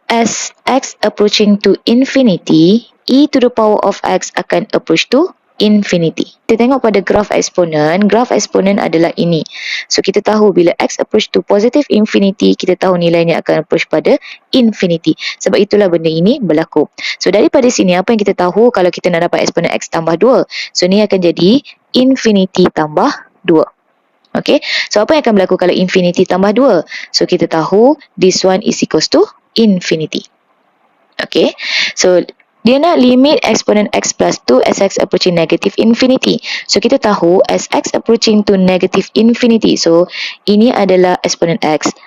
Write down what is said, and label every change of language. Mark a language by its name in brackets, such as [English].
[English] As x approaching to infinity, e to the power of x akan approach to infinity. [Malay] Kita tengok pada graf eksponen adalah ini. So kita tahu bila x approach to positive infinity, kita tahu nilainya akan approach pada infinity. Sebab itulah benda ini berlaku. So daripada sini apa yang kita tahu kalau kita nak dapat eksponen x tambah 2. So ni akan jadi infinity tambah 2. Okay, so apa yang akan berlaku kalau infinity tambah 2? [English] So [Malay] kita tahu [English] this one is equals to infinity. Okay, so [Malay] dia nak limit eksponen [English] x plus 2 as x approaching negative infinity. So [Malay] kita tahu [English] as x approaching to negative infinity. [Malay] So ini adalah eksponen x.